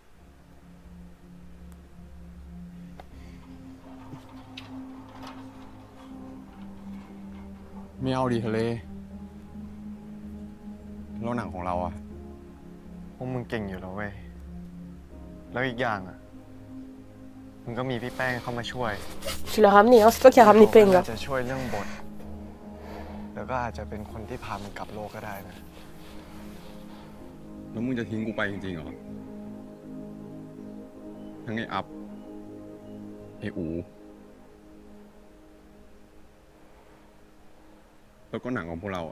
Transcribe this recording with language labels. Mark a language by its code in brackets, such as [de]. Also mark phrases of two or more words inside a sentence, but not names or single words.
[th] ไม่เอาดีทะเลแล้วหนังของเราอะ พวกมึงเก่งอยู่แล้วเว้ย แล้วอีกอย่างอะมึงก็มีพี่แป้งเข้ามาช่วย [fr] Tu l'as ramené, hein? C'est toi qui as ramené Peng [th] อา [fr] là. [th] จจะช่วยเรื่องบท แล้วก็อาจจะเป็นคนที่พามึงกลับโลกก็ได้นะ แล้วมึงจะทิ้งกูไปจริงๆเหรอทั้งไอ้อัพไอ้อูแล้วก็หนังของพวกเราอะ